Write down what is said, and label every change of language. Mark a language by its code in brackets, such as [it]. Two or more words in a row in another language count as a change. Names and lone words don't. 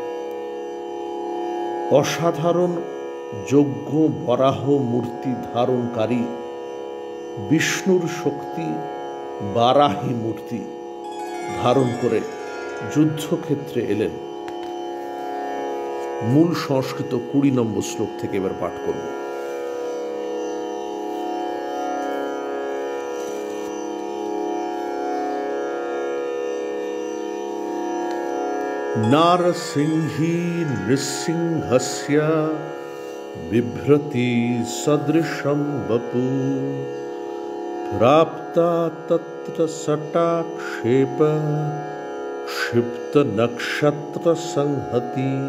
[bn] অসাধারণ যজ্ঞ বরাহ মূর্তি ধারণকারী বিষ্ণুর শক্তি বারাহী মূর্তি ধারণ করে যুদ্ধক্ষেত্রে এলেন। মূল সংস্কৃত 20 নম্বর শ্লোক থেকে এবার পাঠ করব। [sa] नारसिंही नृसिंहस्य बिभ्रति सदृशं वपु प्राप्ता तत्र सटाक्षेप क्षिप्त नक्षत्र संहति